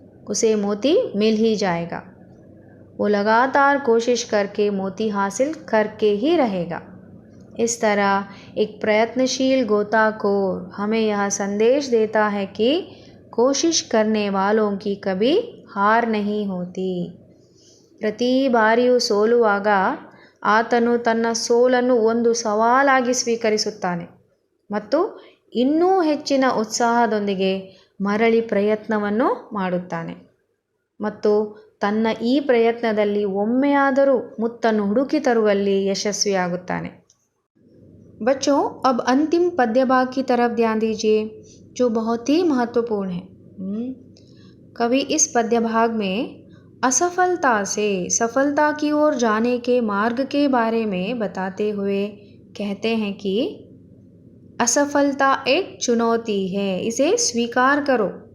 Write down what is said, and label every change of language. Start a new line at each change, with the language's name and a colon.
Hindi: उसे मोती मिल ही जाएगा. वो लगातार कोशिश करके मोती हासिल करके ही रहेगा. इस तरह एक प्रयत्नशील गोताखोर हमें यह संदेश देता है कि कोशिश करने वालों की कभी हार नहीं होती.
Kannada: ಪ್ರತಿ ಬಾರಿಯೂ ಸೋಲುವಾಗ ಆತನು ತನ್ನ ಸೋಲನ್ನು ಒಂದು ಸವಾಲಾಗಿ ಸ್ವೀಕರಿಸುತ್ತಾನೆ ಮತ್ತು ಇನ್ನೂ ಹೆಚ್ಚಿನ ಉತ್ಸಾಹದೊಂದಿಗೆ ಮರಳಿ ಪ್ರಯತ್ನವನ್ನು ಮಾಡುತ್ತಾನೆ ಮತ್ತು ತನ್ನ ಈ ಪ್ರಯತ್ನದಲ್ಲಿ ಒಮ್ಮೆಯಾದರೂ ಮುತ್ತನ್ನು ಹುಡುಕಿ ತರುವಲ್ಲಿ ಯಶಸ್ವಿಯಾಗುತ್ತಾನೆ.
Hindi: बच्चों, अब अंतिम पद्य भाग की तरफ ध्यान दीजिए जो बहुत ही महत्वपूर्ण है. कवि इस पद्य भाग में असफलता से सफलता की ओर जाने के मार्ग के बारे में बताते हुए कहते हैं कि असफलता एक चुनौती है, इसे स्वीकार करो.